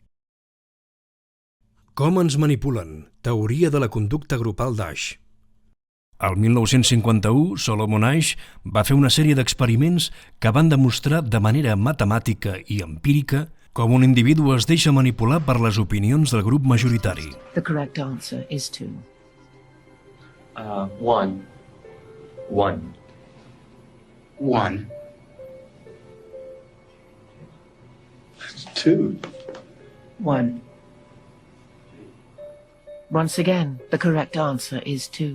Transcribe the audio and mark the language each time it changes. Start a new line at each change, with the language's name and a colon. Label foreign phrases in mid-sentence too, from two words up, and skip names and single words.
Catalan: Com ens manipulen? Teoria de la conducta grupal d'Asch. El 1951, Solomon Asch va fer una sèrie d'experiments que van demostrar de manera matemàtica i empírica com un individu es deixa manipular per les opinions del grup majoritari.
English: The correct answer is 2. 1. 1. 1. 2. 1. Once again, the correct answer is 2.